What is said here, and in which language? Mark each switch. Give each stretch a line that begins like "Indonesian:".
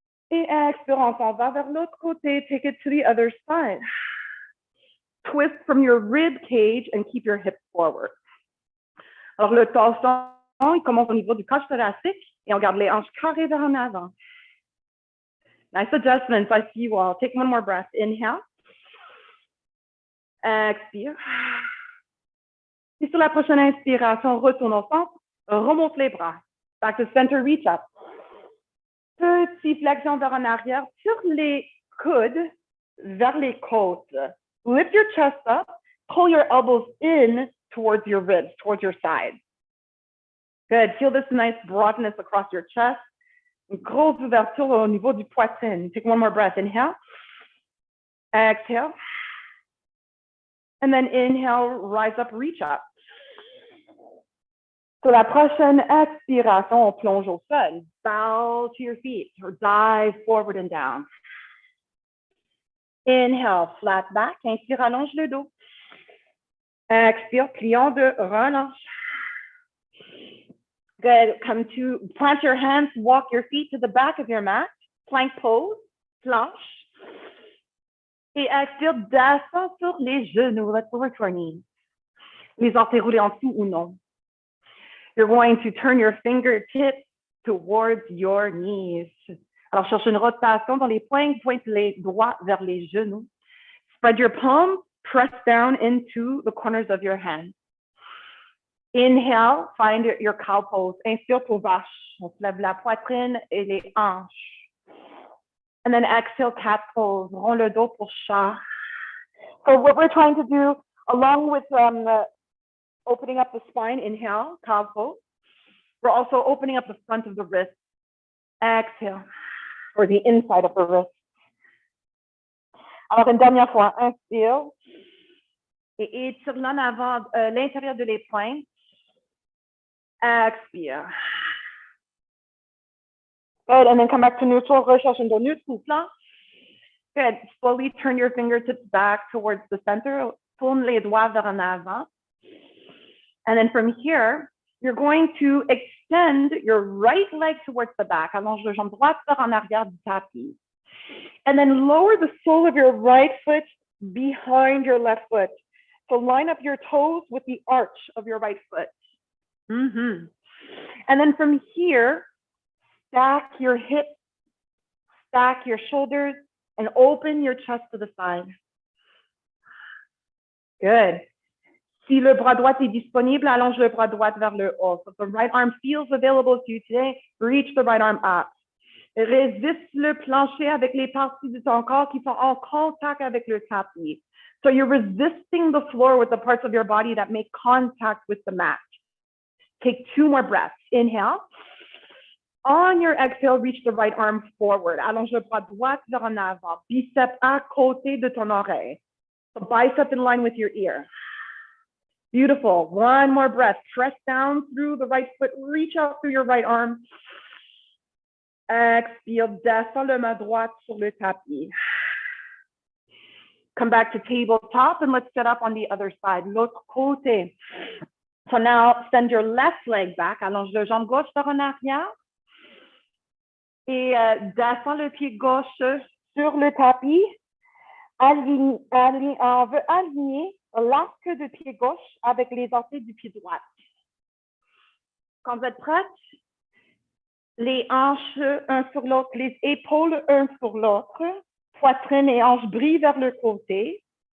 French: Et expire, on s'en va vers l'autre côté.
English: Take it to the other side. Twist from your rib cage and keep your hips forward.
French: Alors, le torsion, il commence au niveau du coche thoracique et on garde les hanches carrées vers en avant.
English: Nice adjustments. I see you all. Take one more breath. Inhale.
French: Expire. Et sur la prochaine inspiration, retourne au centre, remonte les bras.
English: Back to center, reach up.
French: Petite flexion vers en arrière, sur les coudes, vers les côtes.
English: Lift your chest up, pull your elbows in towards your ribs, towards your side. Good. Feel this nice broadness across your chest.
French: Une grosse ouverture au niveau du poitrine.
English: Take one more breath. Inhale. Exhale. And then inhale, rise up, reach up.
French: Sur la prochaine expiration, on plonge au sol.
English: Bow to your feet or dive forward and down. Inhale, flat back.
French: Inspire, allonge le dos. Expire, pliant de relâche.
English: Good. Come to plant your hands, walk your feet to the back of your mat. Plank pose, planche.
French: Et expire, descends sur les genoux.
English: Let's over to our knees.
French: Les orteils roulés en dessous ou non.
English: You're going to turn your fingertips towards your knees.
French: Alors, cherche une rotation dans les poings, pointe les doigts vers les genoux.
English: Spread your palms, press down into the corners of your hands. Inhale, find your cow pose.
French: Inspire pour vache. On se lève la poitrine et les hanches.
English: And then exhale, cat pose.
French: Rond le dos pour chat.
English: So what we're trying to do, along with opening up the spine, inhale, cow pose. We're also opening up the front of the wrist. Exhale, or the inside of the wrist.
French: Alors, une dernière fois, inspire. Et étire l'en avant, l'intérieur de les poings. Expire.
English: Good, and then come back to neutral.
French: Recherche un dos neutre, soufflant.
English: Good. Slowly turn your fingertips back towards the center.
French: Tourne les doigts vers en avant.
English: And then from here, you're going to extend your right leg towards the back.
French: Allonge le jambe droite vers en arrière du tapis.
English: And then lower the sole of your right foot behind your left foot. So line up your toes with the arch of your right foot. And then from here, stack your hips, stack your shoulders, and open your chest to the side. Good.
French: Si le bras droit est disponible, allonge le bras droit vers le haut.
English: So if the right arm feels available to you today, reach the right arm up.
French: Résiste le plancher avec les parties de ton corps qui sont en contact avec le tapis.
English: So you're resisting the floor with the parts of your body that make contact with the mat. Take 2 more breaths. Inhale. On your exhale, reach the right arm forward.
French: Allonge le bras droit vers en avant. Bicep à côté de ton oreille.
English: So bicep in line with your ear. Beautiful. 1 more breath. Press down through the right foot. Reach out through your right arm.
French: Expire. Descends le main droite sur le tapis.
English: Come back to tabletop and let's set up on the other side.
French: L'autre côté.
English: So now send your left leg back.
French: Allonge le jambe gauche vers en arrière. Et descends le pied gauche sur le tapis. On veut aligner l'arc de pied gauche avec les orteils du pied droit. Quand vous êtes prête, les hanches un sur l'autre, les épaules un sur l'autre, poitrine et hanches brillent vers le côté.